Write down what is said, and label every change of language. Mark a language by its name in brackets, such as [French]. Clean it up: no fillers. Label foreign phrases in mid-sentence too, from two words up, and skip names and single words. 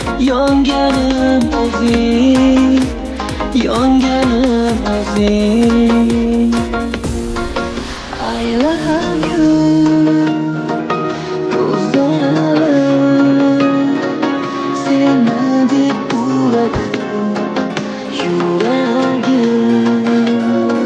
[Uzbek] Yonganım o'zing, yonganim o'zing. [English] I love you, [Uzbek] ko'zlarim seni deb uradi yuragim.